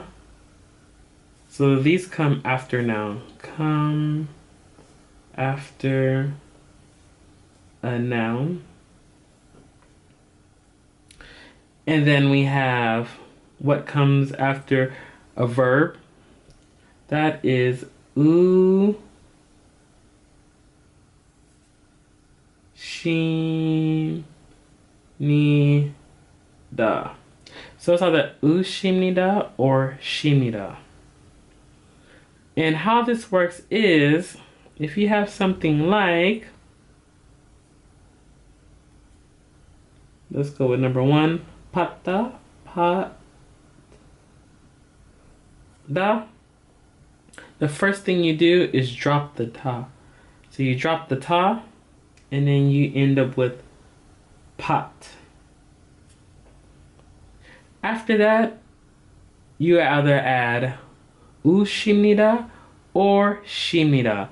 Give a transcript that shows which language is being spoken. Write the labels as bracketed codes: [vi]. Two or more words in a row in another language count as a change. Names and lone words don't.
[en] So these come after noun. Come after a noun. And then we have what comes after a verb. That is u, shi, ni, da. So it's either ushimnida or shimnida. And how this works is, if you have something like, let's go with number one, [ko] 받다, 받, 다. [en] The first thing you do is drop the ta. So you drop the ta, and then you end up with pot. After that, you either add ushimnida or shimnida.